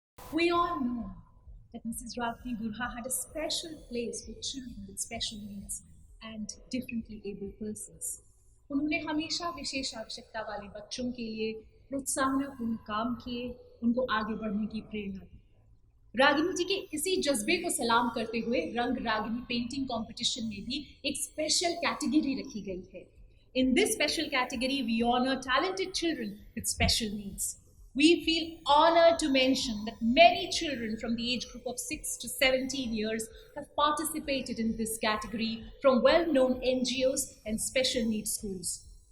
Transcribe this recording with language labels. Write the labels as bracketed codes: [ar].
[en] We all know that Mrs. Ragini Gurha had a special place for children with special needs and differently able persons. [hi] उन्होंने हमेशा विशेष आवश्यकता वाले बच्चों के लिए प्रोत्साहनपूर्ण काम किए, उनको आगे बढ़ने की प्रेरणा दी. रागिनी जी के इसी जज्बे को सलाम करते हुए रंग रागिनी पेंटिंग कंपटीशन में भी एक स्पेशल कैटेगरी रखी गई है. [en] In this special category, we honor talented children with special needs. We feel honored to mention that many children from the age group of 6 to 17 years have participated in this category from well-known NGOs and special needs schools.